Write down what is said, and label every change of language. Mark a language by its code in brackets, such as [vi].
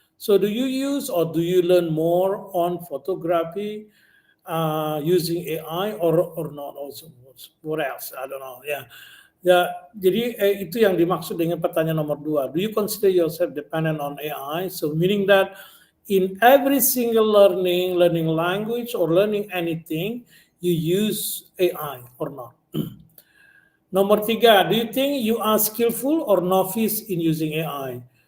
[en] So do you use or do you learn more on photography using AI or not also? What else? I don't know. [id] Jadi itu yang dimaksud dengan pertanyaan nomor 2. [en] Do you consider yourself dependent on AI? So meaning that in every single learning language or learning anything, you use AI or not? [id] Nomor 3, [en] do you think you are skillful or novice in using AI?